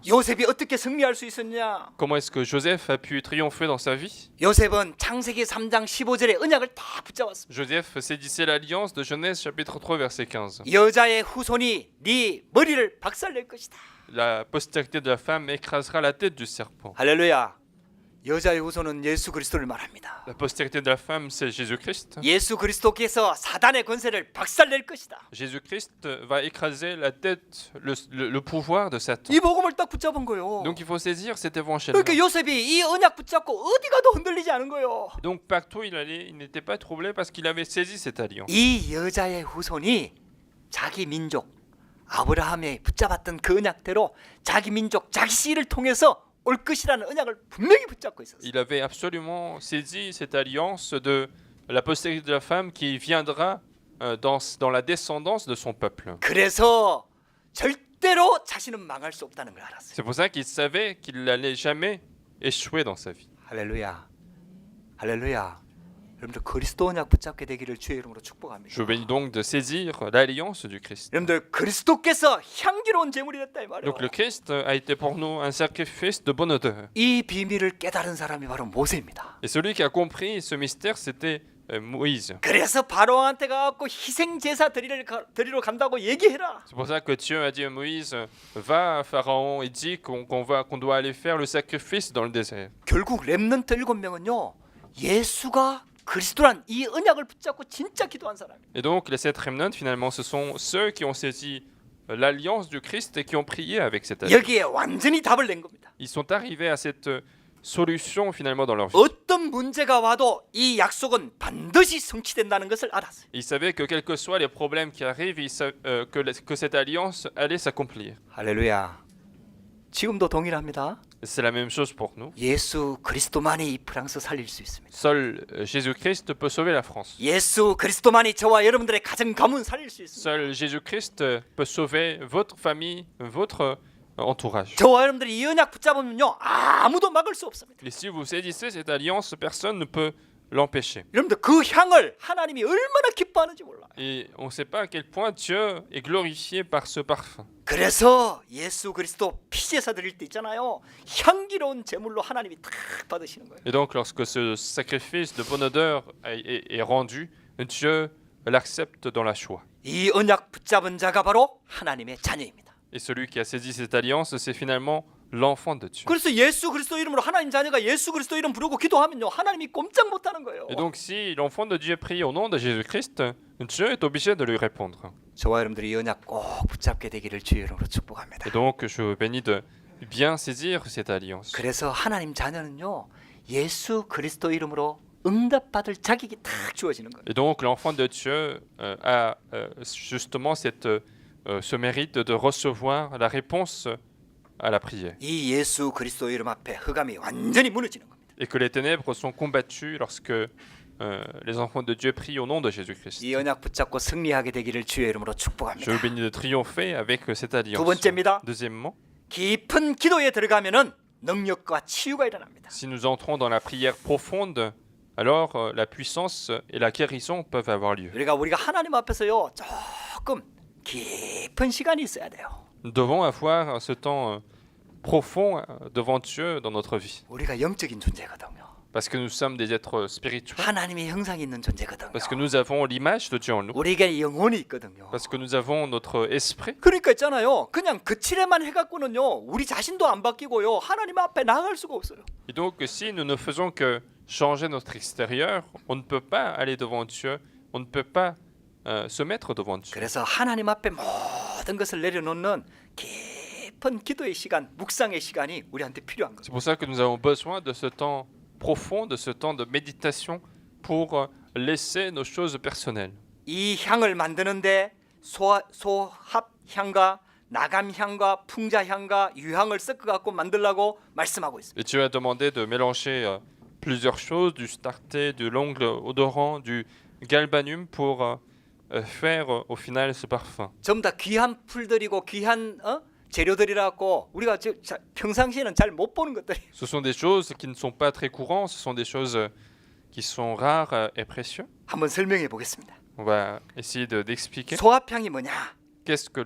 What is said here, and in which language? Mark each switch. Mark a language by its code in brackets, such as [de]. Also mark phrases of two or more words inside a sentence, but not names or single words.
[ko] 요셉이 어떻게 승리할 수 있었냐? [fr] Comment est-ce que Joseph a pu triompher dans sa vie? [ko] 요셉은 창세기 3장 15절에 언약을 다 붙잡았습니다. [fr] Joseph saisissait l'alliance de Genèse chapitre 3 verset 15. [ko] 여자의 후손이 네 머리를 박살낼 것이다. [fr] La postérité de la femme écrasera la tête du serpent. [ko] 할렐루야. 여자의 후손은 예수 그리스도를 말합니다. [fr] La postérité de la femme, c'est Jésus-Christ. [ko] 예수 그리스도께서 사단의 권세를 박살낼 것이다. [fr] Jésus-Christ va écraser la tête, le pouvoir de Satan. [ko] 이 복음을 딱 붙잡은 거예요. [fr] Donc il faut saisir cet évangile. [ko] 그러니까 요셉이 이 언약 붙잡고 어디 가도 흔들리지 않은 거예요. [fr] Donc partout il allait, il n'était pas troublé parce qu'il avait saisi cette alliance. [ko] 이 여자의 후손이 자기 민족 아브라함이 붙잡았던 그 언약대로 자기 민족 자기 씨를 통해서 올 것이라는 언약을 분명히 붙잡고 있었어요. [fr] Il avait absolument saisi cette alliance de la postérité de la femme qui viendra dans la descendance de son peuple. [ko] 그래서 절대로 자신은 망할 수 없다는 걸 알았어요. [fr] C'est pour ça qu'il savait qu'il n'allait jamais échouer dans sa vie. [ko] 할렐루야. 할렐루야. 여러분들 그리스도 언약 붙잡게 되기를 주의 이름으로 축복합니다. [fr] Je bénis donc de saisir l'alliance du Christ. [ko] 여러분들 그리스도께서 향기로운 제물이 됐다 이 말이에요. [fr] Donc le Christ a été pour nous un sacrifice de bonne odeur. [ko] 이 비밀을 깨달은 사람이 바로 모세입니다. [fr] Et celui qui a compris ce mystère, c'était Moïse. [ko] 그래서 바로한테 가갖고 희생 제사 드리러 간다고 얘기해라. [fr] C'est pour ça que Dieu a dit à Moïse, va à Pharaon et dis qu'on doit aller faire le sacrifice dans le désert. [ko] 결국 렘넌트 7명은요 예수가 그리스도란 이 언약을 붙잡고 진짜 기도한 사람이에요. [fr] Et donc les 7 remnants finalement ce sont ceux qui ont saisi l'alliance du Christ et qui ont prié avec cette alliance. [ko] 여기에 완전히 답을 낸 겁니다. [fr] Ils sont arrivés à cette solution finalement dans leur vie. [ko] 어떤 문제가 와도 이 약속은 반드시 성취된다는 것을 알았어요. [fr] Ils savaient que quels que soient les problèmes qui arrivent, que cette alliance allait s'accomplir. [ko] 할렐루야. 지금도 동일합니다. [fr] C'est la même chose pour nous. [ko] 예수 그리스도만이 이 프랑스 살릴 수 있습니다. [fr] Seul Jésus-Christ peut sauver la France. [ko] 예수 그리스도만이 저와 여러분들의 가정 가문 살릴 수 있습니다. [fr] Seul Jésus-Christ peut sauver votre famille, votre entourage. [ko] 저와 여러분들이 이 언약 붙잡으면요 아무도 막을 수 없습니다. [fr] Et si vous saisissez cette alliance, personne ne peut l'empêcher. [ko] 여러분들 그 향을 하나님이 얼마나 기뻐하는지 몰라요. [fr] Et on ne sait pas à quel point Dieu est glorifié par ce parfum. [ko] 그래서 예수 그리스도 피제사 드릴 때 있잖아요. 향기로운 제물로 하나님이 탁 받으시는 거예요. [fr] Et donc, lorsque ce sacrifice de bonne odeur est rendu, Dieu l'accepte dans la joie. [ko] 이 언약 붙잡은 자가 바로 하나님의 자녀입니다. [fr] Et celui qui a saisi cette alliance, c'est finalement l'enfant de Dieu. [ko] 그래서 예수 그리스도 이름으로 하나님 자녀가 예수 그리스도 이름 부르고 기도하면요. 하나님이 꼼짝 못하는 거예요. [fr] Et donc, si l'enfant de Dieu prie au nom de Jésus-Christ, Dieu est obligé de lui répondre. [ko] 저와 여러분들이 이 언약 꼭 붙잡게 되기를 주의 이름으로 축복합니다. [fr] Et donc, je vous bénis de bien saisir cette alliance. [ko] 그래서 하나님 자녀는요. 예수 그리스도 이름으로 응답받을 자격이 딱 주어지는 거예요. [fr] Et donc, l'enfant de Dieu a justement ce mérite de recevoir la réponse à la prière. [ko] 이 예수 그리스도 이름 앞에 흑암이 완전히 무너지는 겁니다. [fr] Et que les ténèbres sont combattues lorsque les enfants de Dieu prient au nom de Jésus-Christ. [ko] 이 언약 붙잡고 승리하게 되기를 주의 이름으로 [fr] Je [ko] 축복합니다. [fr] vous bénis de triompher avec cette [ko] 두 [fr] alliance. [ko] 번째입니다. [fr] Deuxièmement, [ko] 깊은 기도에 들어가면은 능력과 치유가 일어납니다. [fr] si nous entrons dans la prière profonde, alors la puissance et la guérison peuvent avoir lieu. [ko] 우리가 하나님 앞에서요. 조금 깊은 시간이 있어야 돼요. [fr] Nous devons avoir ce temps profond devant Dieu dans notre vie. [ko] 우리가 영적인 존재거든요. [fr] Parce que nous sommes des êtres spirituels. [ko] 하나님의 형상이 있는 존재거든요. [fr] Parce que nous avons l'image de Dieu en nous. [ko] 우리에게 영혼이 있거든요. [fr] Parce que nous avons notre esprit. [ko] 그러니까 있잖아요. 그냥 그치레만 해갖고는요. 우리 자신도 안 바뀌고요. 하나님 앞에 나갈 수가 없어요. [fr] Et donc, si nous ne faisons que changer notre extérieur, on ne peut pas aller devant Dieu, on ne peut pas se mettre devant Dieu. [ko] 그래서 하나님 앞에 모든 것을 내려놓는 깊은 기도의 시간, 묵상의 시간이 우리한테 필요한 거예요. [fr] C'est pour ça que nous avons besoin de ce temps profond, de ce temps de méditation pour laisser nos choses personnelles. [ko] 이 향을 만드는데 소합향과 나감향과 풍자향과 유향을 섞어갖고 만들라고 말씀하고 있습니다. [fr] Et Dieu a demandé de mélanger plusieurs choses, du starté, de l'ongle odorant, du galbanum pour faire au final ce parfum. [ko] 전부 다 귀한 풀들이고 귀한 재료들이라고 우리가 평상시에는 잘 못 보는 것들이. [fr] Ce sont des choses qui ne sont pas très courantes, ce sont des choses qui sont rares et précieuses. [ko] 한번 설명해 보겠습니다. [fr] On va essayer d'expliquer. [ko] 소합향이 뭐냐? [fr] Qu'est-ce que le